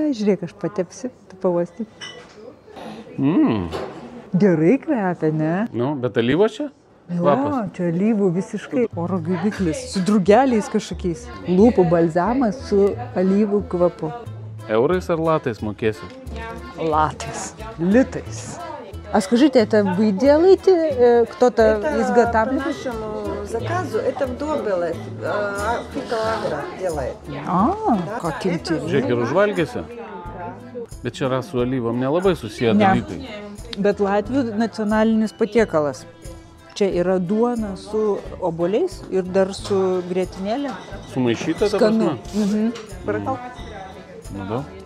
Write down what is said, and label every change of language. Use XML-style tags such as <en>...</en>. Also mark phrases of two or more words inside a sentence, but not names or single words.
<lt>Žiūrėk, aš patepsiu, tu pavosti. Gerai kvepia, ne? Nu, bet alyvo čia? Jo, čia alyvų visiškai. Oro gaiviklis. Su drugeliais kažkokiais. Lūpų balzamas su alyvų kvapu. Eurais ar latais mokėsi? Латис. Лиtais.</lt> <ru>А скажите, это вы делаете? Кто-то изготавливает? По нашему заказу это в Добеле. Фитоагро делает. Как интересно.</ru> <lt>Žiūrėk, ir užvalgėsi? Bet čia yra su alyvom nelabai susiję dalykai. Bet Latvių nacionalinis patiekalas. Čia yra duona su obuoliais ir dar su grietinėlė. Sumaišyta ta prasme? Skanu. Nu, da.</lt>